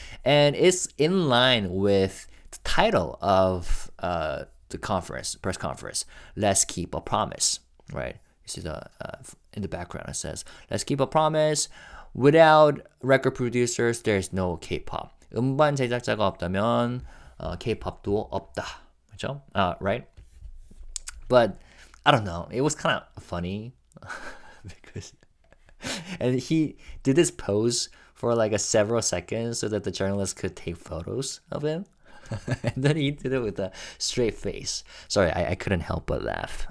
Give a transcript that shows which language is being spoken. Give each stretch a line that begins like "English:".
English: And it's in line with the title of the press conference, Let's Keep a Promise, right? You see in the background it says, Let's keep a promise. Without record producers, there's no K-pop.
Korean: 음반 제작자가 없다면 K-pop도 없다. 그렇죠?
English: Right? But I don't know. It was kind of funny because and he did this pose for like several seconds so that the journalists could take photos of him. And then he did it with a straight face. Sorry, I couldn't help but laugh.